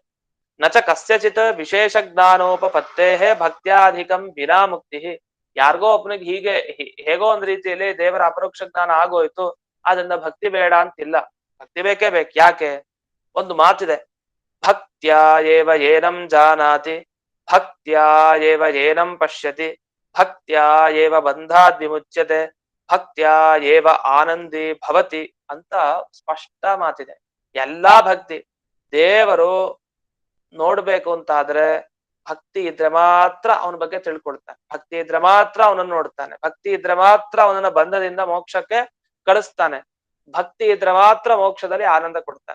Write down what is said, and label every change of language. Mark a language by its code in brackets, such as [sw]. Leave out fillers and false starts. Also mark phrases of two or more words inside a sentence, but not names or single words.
[sa] ನಚ ಕಸ್ಯಚಿತ್ ವಿಶೇಷ ಜ್ಞಾನೋಪತ್ತೇ ಭಕ್ತ್ಯಾಧಿಕಂ ವಿನಾ ಮುಕ್ತಿ. [kn] ಯಾರಿಗೋ ಒಬ್ಬನಿಗೆ ಹೀಗೆ ಹೇಗೋ ಒಂದ್ ರೀತಿಯಲ್ಲಿ ದೇವರ ಅಪರೋಕ್ಷ ಜ್ಞಾನ ಆಗೋಯ್ತು, ಆದ್ರಿಂದ ಭಕ್ತಿ ಬೇಡ ಅಂತಿಲ್ಲ, ಭಕ್ತಿ ಬೇಕೇ ಬೇಕು. ಯಾಕೆ? ಒಂದು ಮಾತಿದೆ, [sa] ಭಕ್ತ್ಯಾ ಏವ ಏನಂ ಜಾನಾತಿ, ಭಕ್ತ್ಯಾ ಏವ ಏನಂ ಪಶ್ಯತಿ, ಭಕ್ತ್ಯಾ ಏವ ಬಂಧಾದ್ ವಿಮುಚ್ಯತೆ, ಭಕ್ತ್ಯಾ ಏವ ಆನಂದಿ ಭವತಿ [kn] ಅಂತ ಸ್ಪಷ್ಟ ಮಾತಿದೆ. ಎಲ್ಲಾ ಭಕ್ತಿ, ದೇವರು ನೋಡ್ಬೇಕು ಅಂತ ಆದ್ರೆ ಭಕ್ತಿ ಇದ್ರೆ ಮಾತ್ರ ಅವನ ಬಗ್ಗೆ ತಿಳ್ಕೊಳ್ತಾನೆ, ಭಕ್ತಿ ಇದ್ರೆ ಮಾತ್ರ ಅವನನ್ನು ನೋಡ್ತಾನೆ, ಭಕ್ತಿ ಇದ್ರೆ ಮಾತ್ರ ಅವನನ್ನ ಬಂಧದಿಂದ ಮೋಕ್ಷಕ್ಕೆ ಕಳಿಸ್ತಾನೆ, ಭಕ್ತಿ ಇದ್ರೆ ಮಾತ್ರ ಮೋಕ್ಷದಲ್ಲಿ ಆನಂದ ಕೊಡ್ತಾನೆ.